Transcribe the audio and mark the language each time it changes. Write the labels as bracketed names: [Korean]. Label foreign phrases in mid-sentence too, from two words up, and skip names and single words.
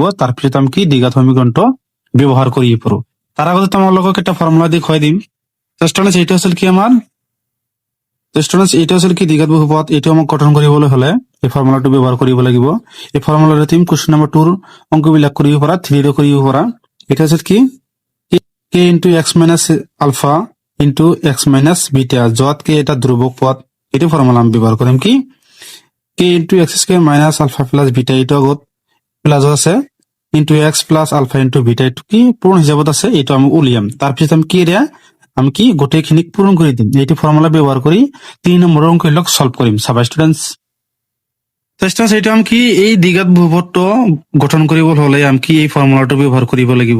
[Assamese] তাৰপিছত আমি কি দ্বিঘাত সমীকৰণটো ব্যৱহাৰ কৰি পঢ়ো। তাৰ আগতে তোমালোকক এটা ফৰ্মুলা দি খুৱাই দিম। স্টুডেন্টস এইটো আছিল কি আমাৰ দ্বিঘাত বহুপদ। এইটো আমাক গঠন কৰিবলৈ হলে এই ফৰ্মুলাটো ব্যৱহাৰ কৰিব লাগিব। এই ফৰ্মুলাটো তুমি [English] question number [Assamese] 2 অংকবিলাক কৰিব পাৰা, 3 ৰো কৰিব পাৰা। এটা আছিল কি [English] k into x minus alpha into x minus beta, [Assamese] যত কে এটা ধ্ৰুবক পদ। এইটো ফৰ্মুলা আমি ব্যৱহাৰ কৰিম কি [English] k into x square minus alpha plus beta, [Assamese] এইটো আগত প্লাস আছে, [English] into x plus alpha into beta, [Assamese] এইটো কি পূৰ্ণ হিচাপত আছে, এইটো আমি উলিয়াম। তাৰপিছত আমি কি ৰে আমি কি গোটেইখিনিক পূৰণ কৰি দিম। এইটো ফৰ্মুলা ব্যৱহাৰ কৰি 3 নম্বৰ অংকবিলাক সলভ কৰিম। চাবা স্টুডেন্টস, এইটো আমি কি এই দ্বিঘাত বহুপদটো গঠন কৰিব হলে আমি কি এই ফৰ্মুলাটো ব্যৱহাৰ কৰিব লাগিব।